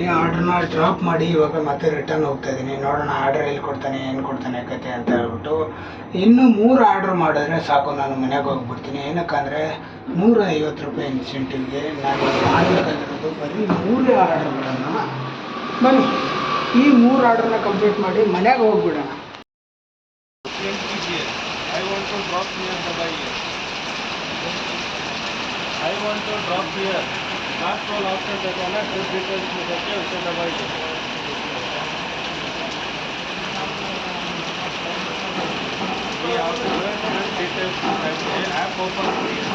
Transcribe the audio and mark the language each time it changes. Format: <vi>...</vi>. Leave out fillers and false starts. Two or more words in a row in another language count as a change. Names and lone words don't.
<kn>ಆರ್ಡ್ರನ್ನ ಡ್ರಾಪ್ ಮಾಡಿ ಇವಾಗ ಮತ್ತೆ ರಿಟರ್ನ್ ಹೋಗ್ತಾ ಇದ್ದೀನಿ. ನೋಡೋಣ ಆರ್ಡ್ರ್ ಎಲ್ಲಿ ಕೊಡ್ತಾನೆ, ಏನು ಕೊಡ್ತಾನೆ ಕತೆ ಅಂತ ಹೇಳ್ಬಿಟ್ಟು. ಇನ್ನೂ 3 ಆರ್ಡ್ರ್ ಮಾಡಿದ್ರೆ ಸಾಕು, ನಾನು ಮನೆಗೆ ಹೋಗ್ಬಿಡ್ತೀನಿ. ಏನಕ್ಕಂದರೆ 150 ರೂಪಾಯಿ ಇನ್ಸೆಂಟಿವ್ಗೆ ನಾನು ಮಾಡಬೇಕಾಗಿರೋದು ಬರೀ 3 ಆರ್ಡ್ರ್ಗಳನ್ನು. ಬನ್ನಿ, ಈ 3 ಆರ್ಡ್ರನ್ನ ಕಂಪ್ಲೀಟ್ ಮಾಡಿ ಮನೆಗೆ ಹೋಗ್ಬಿಡೋಣ.</kn> <hi>लास्ट वाला ऑप्शन देता है ना,</hi> <en>trip details</en> <hi>में करके उसे दबाइए. ये आपको</hi> <en>trip details</en> <hi>करके</hi> <en>app open</en> <hi>करिए.</hi>